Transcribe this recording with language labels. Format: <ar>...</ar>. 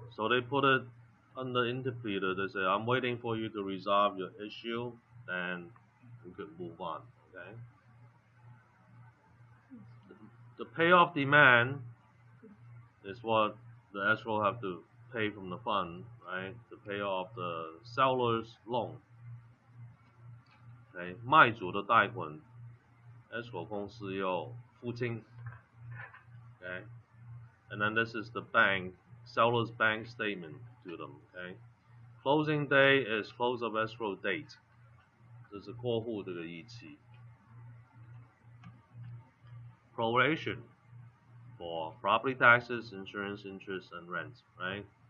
<en>So they put it under interpleader. They say, I'm waiting for you to resolve your issue, then we could move on. Okay. The payoff demand is what the escrow have to pay from the fund, right? To pay off the seller's loan. Okay.</en> <zh>卖主的贷款 escrow 公司要付清 Okay.</zh> <en>And then this is the bank, seller's bank statement to them. Okay. Closing day is close of escrow date.</en> <zh>这是过户这个日期。</zh> <en>Proration for property taxes, insurance, interest, and rent, right?</en>